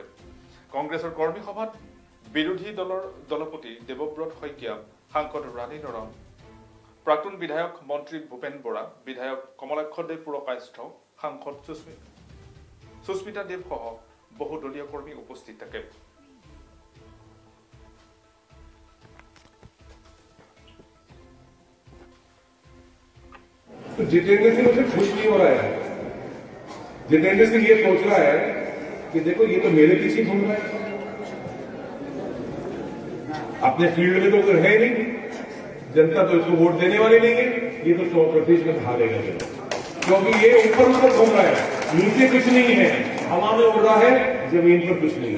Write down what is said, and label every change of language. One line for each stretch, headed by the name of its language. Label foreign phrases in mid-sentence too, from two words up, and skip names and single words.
Assamese: কংগ্ৰেছৰ কৰ্মী সভাত বিৰোধী দলৰ দলপতি দেৱব্ৰত শইকীয়া, সাংসদ ৰাণী নৰম, প্ৰাক্তন বিধায়ক মন্ত্ৰী ভূপেন বৰা, বিধায়ক কমলাক্ষদেৱ পুৰকায়স্থ, সাংসদ সুস্মিতা দেৱ সহ বহু দলীয় কৰ্মী উপস্থিত থাকে।
Hindi: जितेंद्र सिंह उसे खुश नहीं हो रहा है। जितेंद्र सिंह ये सोच रहा है कि देखो ये तो मेरे पीछे घूम रहा है, अपने फील्ड में तो है नहीं, जनता तो इसको वोट देने वाली नहीं है, ये तो 100% हारेगा क्योंकि ये ऊपर ऊपर घूम रहा है, नीचे कुछ नहीं है, हवा में उड़ रहा है, जमीन पर कुछ नहीं है।